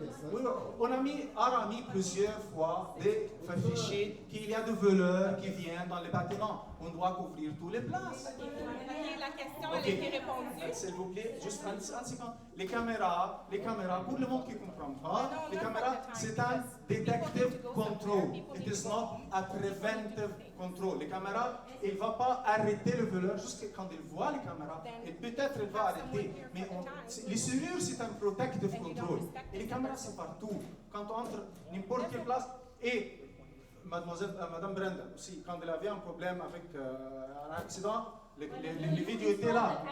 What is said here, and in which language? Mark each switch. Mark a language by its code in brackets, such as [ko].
[fr] Oui, on a mis plusieurs fois des fichiers qu'il y a des voleurs qui viennent dans les bâtiments. On doit couvrir toutes les places. La question, elle a été répondue. S'il vous plaît, juste un second. Les caméras, pour le monde qui ne comprend pas, les caméras, c'est un [en] detective control. It is not a preventive control. [fr] Les caméras, il ne va pas arrêter le voleur jusqu'à quand il voit les caméras. Et peut-être il va arrêter. Mais les serrures, c'est un [en] protective control. [fr] Et les caméras, c'est partout. Quand on entre n'importe quelle place. Et Madame Brenda aussi, quand elle avait un problème avec un accident, les vidéos étaient là.